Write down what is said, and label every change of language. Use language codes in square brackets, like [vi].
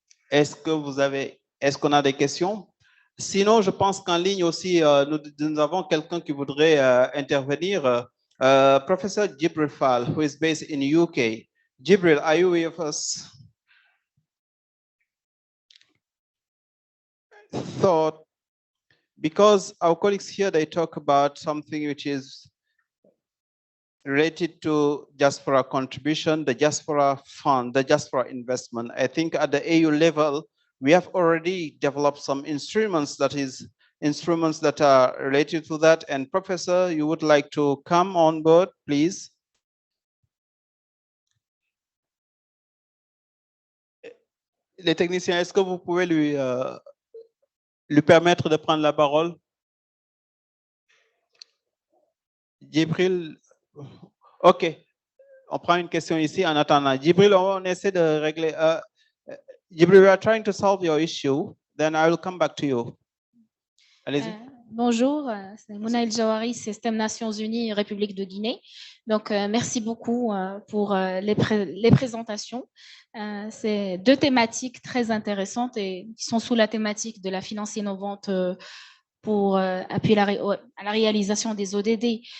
[fr] Est-ce qu'on a des questions? Sinon, je pense qu'en ligne aussi, nous avons quelqu'un qui voudrait intervenir. [en] Professor Jibril Fall, who is based in UK. Jibril, are you with us? Thought, because our colleagues here, they talk about something which is related to diaspora contribution, the diaspora fund, the diaspora investment. I think at the AU level, we have already developed some instruments that are related to that. And Professor, you would like to come on board, please? [fr] Les techniciens, est-ce que vous pouvez lui permettre de prendre la parole? Jibril, OK. On prend une question ici en attendant. Jibril, on essaie de régler. [en] Jibril, we are trying to solve your issue. Then I will come back to you. [fr] Allez-y. Bonjour, c'est Mouna El Jawari, Système Nations Unies, République de Guinée. Donc, merci beaucoup pour les présentations. C'est deux thématiques très intéressantes et qui sont sous la thématique de la finance innovante pour appuyer à la réalisation des ODD.